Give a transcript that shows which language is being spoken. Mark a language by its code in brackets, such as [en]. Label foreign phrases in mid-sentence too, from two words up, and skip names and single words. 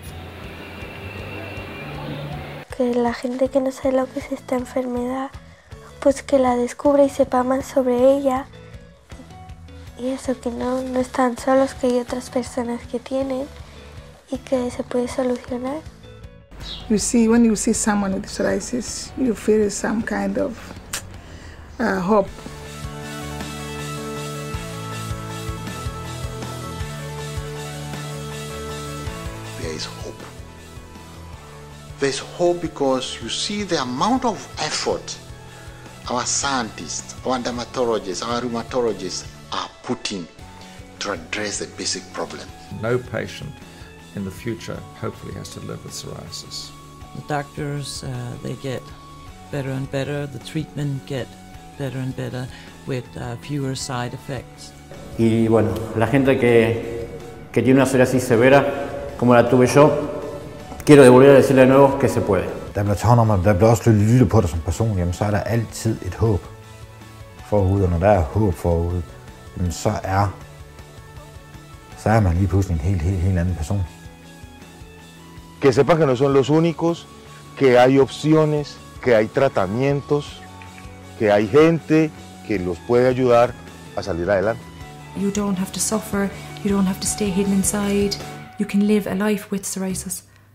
[es] Que la gente que no sabe lo que es esta enfermedad, pues que la descubra y sepa más sobre ella. Y eso, que no están solos, que hay otras personas que tienen y que se puede solucionar. [en] You see, when you see someone with psoriasis, you feel some kind of hope. There is hope. There's hope because you see the amount of effort our scientists, our dermatologists, our rheumatologists are putting to address the basic problem. No patient in the future hopefully has to live with psoriasis. The doctors, they get better and better, the treatment get better and better with fewer side effects. [es] Y bueno, la gente que tiene una psoriasis severa, como la tuve yo, quiero volver a decirle de nuevo que se puede. [da] Der bliver taget om, at der bliver også lyttet på dig som person, jamen så er der altid et håb forude, og når der er håb forude, jamen så er man lige pludselig en helt anden person. [es] Que sepan que no son los únicos, que hay opciones, que hay tratamientos, que hay gente que los puede ayudar a salir adelante. [en] You don't have to suffer, you don't have to stay hidden inside, you can live a life with psoriasis.